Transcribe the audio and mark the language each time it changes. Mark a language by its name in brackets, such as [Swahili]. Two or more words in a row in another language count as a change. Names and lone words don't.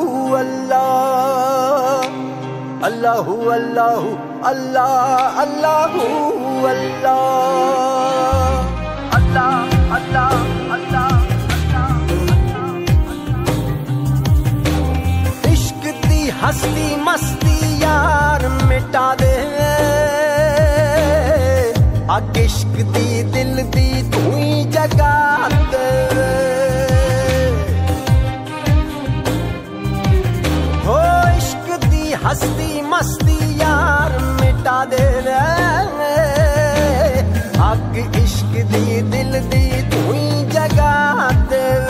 [Arabic] الله اللهُ اللهُ الله اللهُ الله الله الله الله [Punjabi] ਇਸ਼ਕ ਦੀ ਹਸਤੀ ਮਸਤੀ ਯਾਰ ਮਿਟਾ ਦੇ ਅੱਗ ਇਸ਼ਕ ਦੀ ਦਿਲ ਦੀ ਤੂੰ ਹੀ ਜਗਾ ਦੇ ਹੋ ਇਸ਼ਕ ਦੀ ਹਸਤੀ ਮਸਤੀ ਯਾਰ ਮਿਟਾ ਦੇ ਅੱਗ ਇਸ਼ਕ ਦੀ ਦਿਲ ਦੀ ਤੂੰ ਹੀ ਜਗਾ ਦੇ